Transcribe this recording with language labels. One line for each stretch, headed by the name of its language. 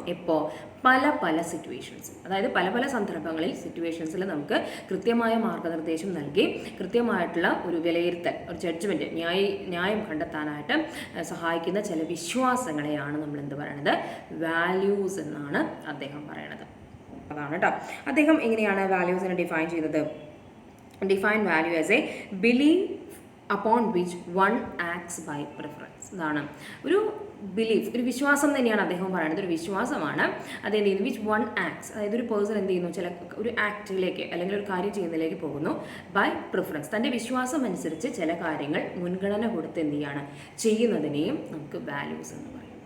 Malayalam: എപ്പോൾ, പല സിറ്റുവേഷൻസ്, അതായത് പല സന്ദർഭങ്ങളിൽ സിറ്റുവേഷൻസിൽ നമുക്ക് കൃത്യമായ മാർഗനിർദ്ദേശം നൽകി കൃത്യമായിട്ടുള്ള ഒരു വിലയിരുത്തൽ, ഒരു ജഡ്ജ്മെൻറ്റ്, ന്യായം കണ്ടെത്താനായിട്ട് സഹായിക്കുന്ന ചില വിശ്വാസങ്ങളെയാണ് നമ്മൾ എന്ത് പറയണത്, വാല്യൂസ് എന്നാണ് അദ്ദേഹം പറയണത്. അതാണ് കേട്ടോ അദ്ദേഹം എങ്ങനെയാണ് വാല്യൂസിനെ ഡിഫൈൻ ചെയ്തത്.
English: Define value as a belief upon which one acts by preference.
Malayalam: ഇതാണ് ഒരു ബിലീഫ്, ഒരു വിശ്വാസം തന്നെയാണ് അദ്ദേഹം പറയുന്നത്. ഒരു വിശ്വാസമാണ് അത് എന്ത് ചെയ്യുന്നു,
English: which one acts,
Malayalam: അതായത് ഒരു പേഴ്സൺ എന്ത് ചെയ്യുന്നു, ചില ഒരു ആക്ടിലേക്ക് അല്ലെങ്കിൽ ഒരു കാര്യം ചെയ്യുന്നതിലേക്ക് പോകുന്നു
English: By preference.
Malayalam: തൻ്റെ വിശ്വാസം അനുസരിച്ച് ചില കാര്യങ്ങൾ മുൻഗണന കൊടുത്ത് എന്ത് ചെയ്യാണ് ചെയ്യുന്നതിനെയും നമുക്ക് വാല്യൂസ് എന്ന് പറയും.